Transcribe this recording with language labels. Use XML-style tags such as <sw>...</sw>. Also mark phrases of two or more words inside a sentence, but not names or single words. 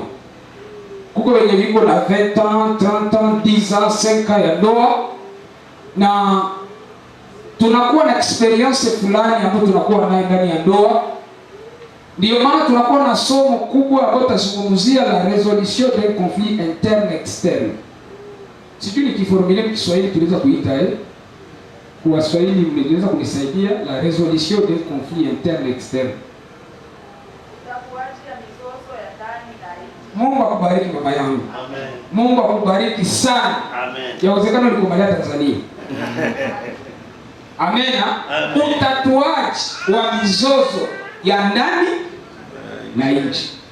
<sw>Kuko wenye viko na</sw> <fr>20 ans, 30 ans, 10 ans, 5 ans</fr> <sw>ya ndoa. Na tunakuwa na experience fulani ambayo tunakuwa nayo ndani ya ndoa. Ndio maana tunakuwa na somo kubwa ambalo tutazungumzia</sw> <fr>la resolution des conflits internes externes.</fr> <sw>Sijui nikiformule kwa Kiswahili tunaweza kuita kwa Kiswahili mnaweza kunisaidia</sw> <fr>la resolution des conflits internes externes.</fr> <sw>Kuachia mizozo ya ndani na nje. Mungu akubariki mama yangu. Amen. Mungu akubariki sana. Amen. Yawezekana ulikomalia Tanzania. Amena. Utatuaji wa mizozo ya ndani na nje.</sw>